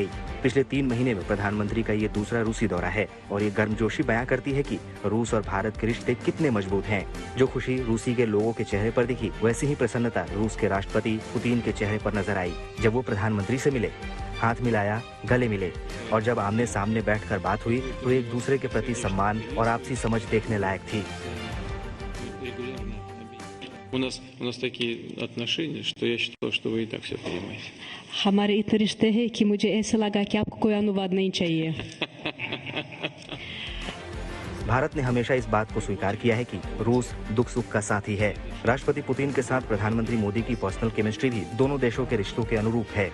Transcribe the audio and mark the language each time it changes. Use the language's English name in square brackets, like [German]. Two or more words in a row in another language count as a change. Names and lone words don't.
[Hindi] पिछले 3 महीने में प्रधानमंत्री का ये दूसरा रूसी दौरा है और ये गर्मजोशी बयां करती है कि रूस और भारत के रिश्ते कितने मजबूत हैं। जो खुशी रूसी के लोगों के चेहरे पर दिखी, वैसी ही प्रसन्नता रूस के राष्ट्रपति पुतिन के चेहरे पर नजर आई जब वो प्रधानमंत्री से मिले, हाथ मिलाया, गले मिले और जब आमने सामने बैठकर बात हुई तो एक दूसरे के प्रति सम्मान और आपसी समझ देखने लायक थी। [Russian] У нас такие отношения, что я считал, что вы и так все понимаете. [Hindi] हमारे इतने रिश्ते हैं कि मुझे ऐसा लगा कि आपको कोई अनुवाद नहीं चाहिए। भारत ने हमेशा इस बात को स्वीकार किया है कि रूस दुख सुख का साथी है। राष्ट्रपति पुतिन के साथ प्रधानमंत्री मोदी की [English] personal chemistry [Hindi] भी दोनों देशों के रिश्तों के अनुरूप है।